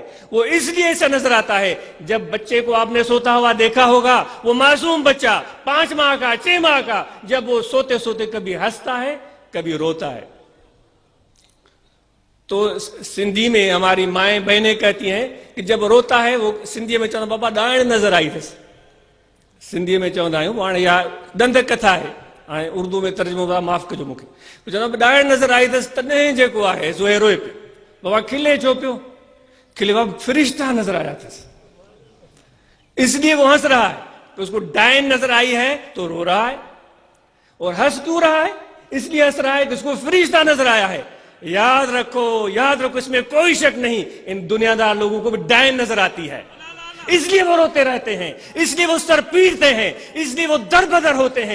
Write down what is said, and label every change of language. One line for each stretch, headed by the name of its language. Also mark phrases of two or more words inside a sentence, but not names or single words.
Urdu: وہ اس لیے ایسا نظر آتا ہے، جب بچے کو آپ نے سوتا ہوا دیکھا ہوگا، وہ معصوم بچہ 5 ماہ کا 6 ماہ کا، جب وہ سوتے سوتے کبھی ہنستا ہے کبھی روتا ہے، تو سندھی میں ہماری مائیں بہنیں کہتی ہیں کہ جب روتا ہے وہ سندھی میں
Sindhi: چوندا بابا ڈاڑھ نظر آئی تھس،
Urdu: سندھی میں
Sindhi: چوندا آहियूं पाण या ॾंद कथा आहे، हाणे उर्दू में तर्जुमो माफ़ कजो मूंखे, चवंदा ॾाढ़ नज़र आई अथसि तॾहिं जेको आहे सो रोए पियो, बाबा खिले छो पियो? खिले बाबा फरिश्ता नजर आया अथसि,
Urdu: اس لیے وہ ہنس رہا ہے کہ اس کو ڈائن نظر آئی ہے تو رو رہا ہے، اور ہنس کیوں رہا ہے? اس لیے ہنس رہا ہے کہ اس کو فرشتہ نظر آیا ہے۔ یاد رکھو اس میں کوئی شک نہیں، ان دنیادار لوگوں کو بھی ڈائن نظر آتی ہے، اس لیے وہ روتے رہتے ہیں، اس لیے وہ سر پیٹتے ہیں، اس لیے وہ در بدر ہوتے ہیں.